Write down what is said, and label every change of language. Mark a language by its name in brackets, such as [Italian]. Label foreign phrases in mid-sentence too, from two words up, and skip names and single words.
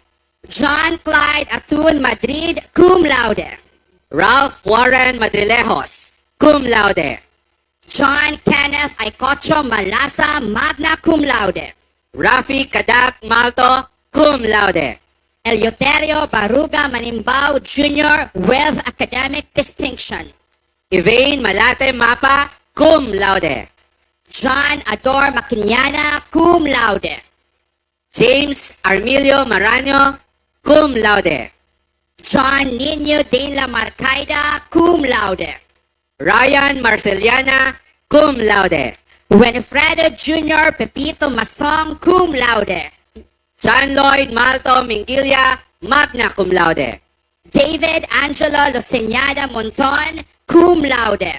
[English] John Clyde Atun Madrid, cum laude. Ralph Warren Madrilejos, cum laude. John Kenneth Aicocho Malasa, magna cum laude. Rafi Kadak Malto, cum laude. Eleuterio Baruga Manimbao Jr. with academic distinction. Elaine Malate Mapa, cum laude. John Ador Maquiniana, cum laude. James Armilio Marano, cum laude. John Nino de la Marcaida, cum laude. Ryan Marceliana, cum laude. Winifredo Jr. Pepito Masong, cum laude. John Lloyd Malto Mingilla, magna cum laude. David Angelo Lucignada Monton, cum laude.